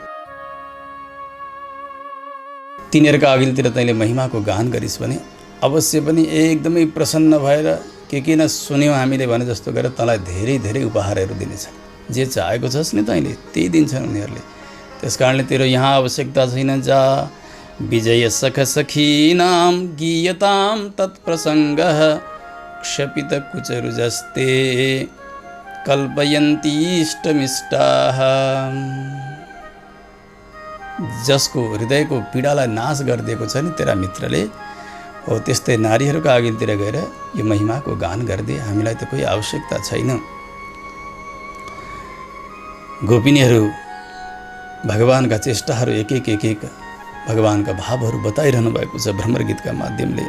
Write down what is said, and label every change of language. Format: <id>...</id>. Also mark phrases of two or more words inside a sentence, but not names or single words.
<ne>तिनीहरूका अघिल्तिर तैँले महिमाको गान गरिस् भने अवश्य पनि एकदमै प्रसन्न भएर के किन सुन्यौँ हामीले भने जस्तो गरेर तँलाई धेरै धेरै उपहारहरू दिनेछ। जे चाहेको छस् नि तैँले त्यही दिन्छन् उनीहरूले। त्यस कारणले तेरो यहाँ आवश्यकता छैन।</ne> <sa>जा विजय सख सखीनाम गीयताम तत्प्रसङ्गः क्षपित कुचरु जस्ते कल्पयन्ती इष्टमिष्टाः।</sa> <ne>जसको हृदयको पीडालाई नाश गरिदिएको छ नि तेरा मित्रले, हो त्यस्तै नारीहरूका अघिल्तिर गएर यो महिमाको गान गरिदिए। हामीलाई त कोही आवश्यकता छैन। गोपिनीहरू भगवानका चेष्टाहरू एक एक भगवानका भावहरू बताइरहनु भएको छ भ्रमर गीतका माध्यमले।</ne>